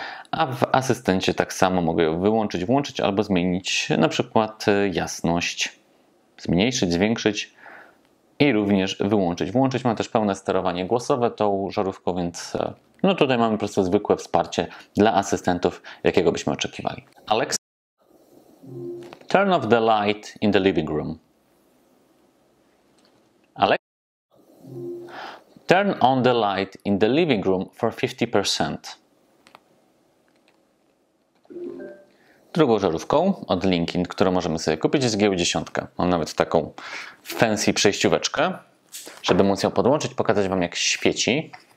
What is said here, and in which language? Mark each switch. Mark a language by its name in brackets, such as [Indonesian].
[Polish] A w asystencie tak samo mogę ją wyłączyć, włączyć albo zmienić na przykład jasność. Zmniejszyć, zwiększyć i również wyłączyć. Włączyć mam też pełne sterowanie głosowe tą żarówką, więc no tutaj mamy po prostu zwykłe wsparcie dla asystentów, jakiego byśmy oczekiwali. [English] Alexa, turn off the light in the living room. Alexa, turn on the light in the living room for 50%. [Polish] Drugą żarówką od Linkind, którą możemy sobie kupić, jest GU10. Mam nawet taką fancy przejścióweczkę, żeby móc ją podłączyć, pokazać Wam, jak świeci.